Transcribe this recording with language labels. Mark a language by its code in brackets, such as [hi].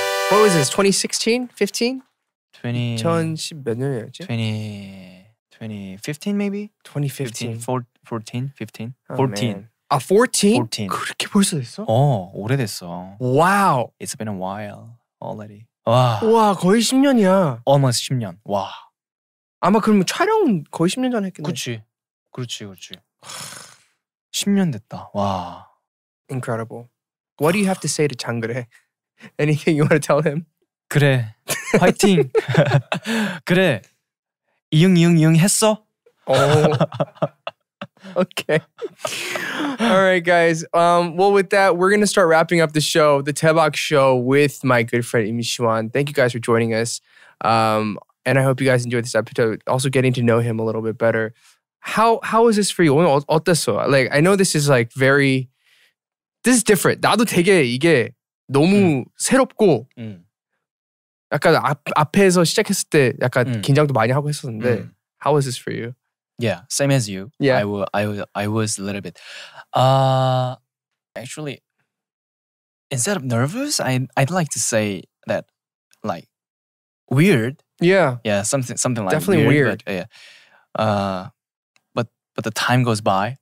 [en] What was this? 2016, 15? [ko] 2010 몇 년이었지? [en] 2015 maybe? 2015. 14, 15? Oh, 14. Man. 14? 14. [ko] 그렇게 벌써 됐어? 오래됐어. [en] Wow. It's been a while already. [ko] 와. 와, 거의 10년이야. Almost 10년. 와. 아마 그러면 촬영은 거의 10년 전에 했겠네. 그렇지. 10년 됐다. 와. [en] Incredible. What do you have to say to 장그래? Anything you want to tell him? [ko] 그래. 화이팅. 그래. 이응 했어? [en] Okay. All right, guys. Well, with that, we're going to start wrapping up the show, the Taebak Show, with my good friend Im Shi-won. Thank you guys for joining us. And I hope you guys enjoyed this episode, also getting to know him a little bit better. How is this for you? [ko] 오늘 어땠어? [en] Like, I know this is like very, this is different. [ko] 나도 되게 이게 너무 새롭고 약간 앞에서 시작했을 때 약간 긴장도 많이 하고 했었는데 [en] how was this for you? Yeah, same as you. Yeah. I was a little bit. Actually, instead of nervous, I'd like to say that like weird. Yeah. Yeah, something like definitely weird. But, yeah. But the time goes by.